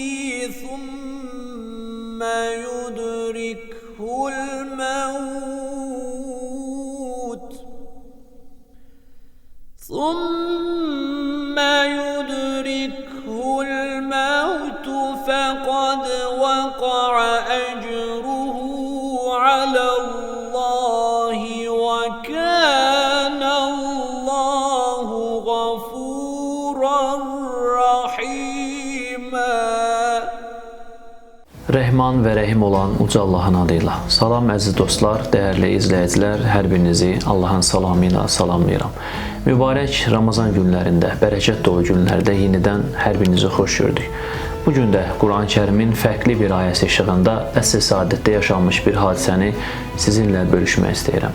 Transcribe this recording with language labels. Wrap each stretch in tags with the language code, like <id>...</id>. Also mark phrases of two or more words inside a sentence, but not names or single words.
<ar>ثُمَّ يُدْرِكْهُ الموت فقد وقع أجره على الله وكان الله غفورا رحيما.</ar> <az>Rəhman və rəhim olan uca Allahın adıyla. Salam əziz dostlar, dəyərli izləyicilər, hər birinizi Allahın salamı ilə salamlayıram. Mübarək Ramazan günlərində, bərəkət dolu günlərdə yenidən hər birinizi xoş gördük. Bugün də Quran-Kərimin fərqli bir ayəsi işığında əsr saadətdə yaşanmış bir hadisəni sizinlə bölüşmək istəyirəm.</az>